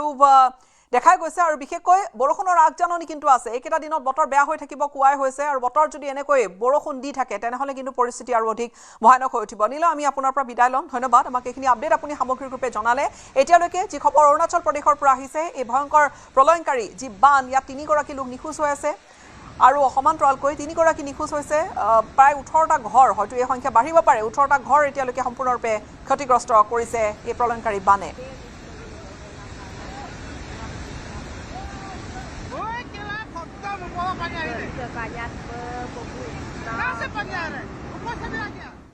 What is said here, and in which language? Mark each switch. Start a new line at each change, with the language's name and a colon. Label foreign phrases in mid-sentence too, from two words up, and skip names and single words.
Assamese: উঠিব আৰু দেখা গৈছে আৰু বিশেষকৈ বৰষুণৰ আগজাননী কিন্তু আছে এইকেইটা দিনত বতৰ বেয়া হৈ থাকিব কোৱাই হৈছে আৰু বতৰ যদি এনেকৈ বৰষুণ দি থাকে তেনেহলে কিন্তু পৰিস্থিতি আৰু অধিক ভয়ানক হৈ উঠিব নীল আমি আপোনাৰ পৰা বিদায় লম ধন্যবাদ আমাক এইখিনি আপডেট আপুনি সামগ্ৰিক ৰূপে জনালে এতিয়ালৈকে যি খবৰ অৰুণাচল প্ৰদেশৰ পৰা আহিছে এই ভয়ংকৰ প্ৰলয়ংকাৰী যি বান ইয়াত 3 গৰাকী লোক নিখোজ হৈ আছে আৰু সমান্তৰালকৈ 3 গৰাকী নিখোজ হৈছে প্ৰায় 18টা ঘৰ হয়তো এই সংখ্যা বাঢ়িব পাৰে 18টা ঘৰ এতিয়ালৈকে সম্পূৰ্ণৰূপে ক্ষতিগ্ৰস্ত কৰিছে এই প্ৰলয়ংকাৰী বানে
Malay: banyak ini. Banyak berbuih. Nasi banyak ini. Apa sebenarnya?